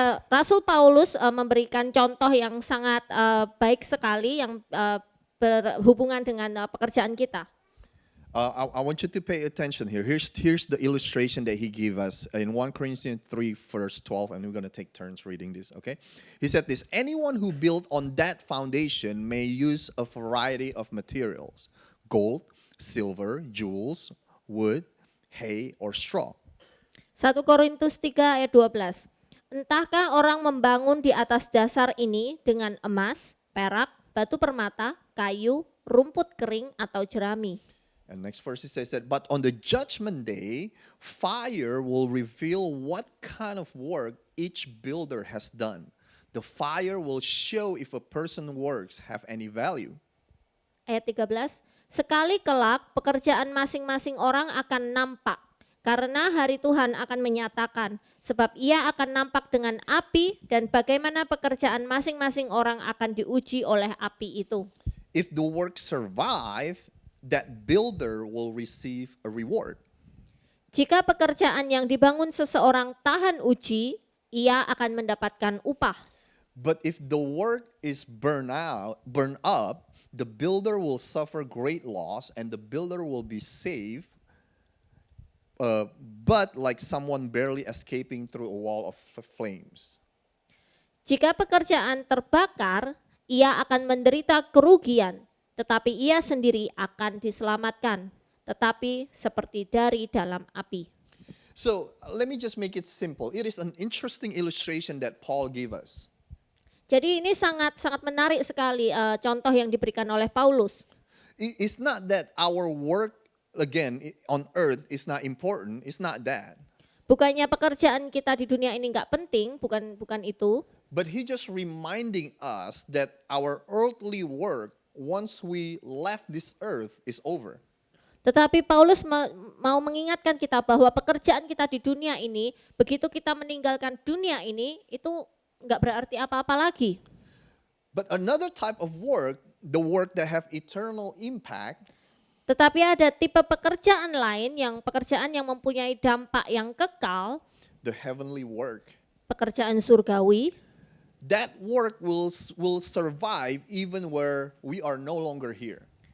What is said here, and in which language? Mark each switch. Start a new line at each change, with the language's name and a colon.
Indonesian: Rasul Paulus memberikan contoh yang sangat baik sekali yang berhubungan dengan pekerjaan kita.
English: I want you to pay attention here. Here's the illustration that he gave us in 1 Corinthians 3 verse 12, and we're going to take turns reading this, okay? He said this, anyone who built on that foundation may use a variety of materials, gold, silver, jewels, wood, hay, or straw.
Indonesian: 1 Korintus 3 ayat 12. Entahkah orang membangun di atas dasar ini dengan emas, perak, batu permata, kayu, rumput kering, atau jerami.
English: And next verse it says that, but on the judgment day, fire will reveal what kind of work each builder has done. The fire will show if a person's works have any value.
Indonesian: Ayat 13, sekali kelak pekerjaan masing-masing orang akan nampak, karena hari Tuhan akan menyatakan, sebab ia akan nampak dengan api dan bagaimana pekerjaan masing-masing orang akan diuji oleh api itu.
English: If the work survive, that builder will receive a reward.
Indonesian: Jika pekerjaan yang dibangun seseorang tahan uji, ia akan mendapatkan upah.
English: But if the work is burned up, the builder will suffer great loss and the builder will be saved, but like someone barely escaping through a wall of flames.
Indonesian: Jika pekerjaan terbakar, ia akan menderita kerugian, tetapi ia sendiri akan diselamatkan, tetapi seperti dari dalam api.
English: So let me just make it simple. It is an interesting illustration that Paul gave us.
Indonesian: Jadi ini sangat menarik sekali contoh yang diberikan oleh Paulus.
English: It's not that our work again on earth is not important. It's not that.
Indonesian: Bukannya pekerjaan kita di dunia ini nggak penting, bukan itu.
English: But he just reminding us that our earthly work, once we left this earth, is over.
Indonesian: Tetapi Paulus mau mengingatkan kita bahwa pekerjaan kita di dunia ini, begitu kita meninggalkan dunia ini, itu nggak berarti apa-apa lagi.
English: But another type of work, the work that have eternal impact,
Indonesian: Tetapi ada tipe pekerjaan lain pekerjaan yang mempunyai dampak yang kekal,
English: the heavenly work,
Indonesian: pekerjaan surgawi.
English: that work will survive even where we are no longer here.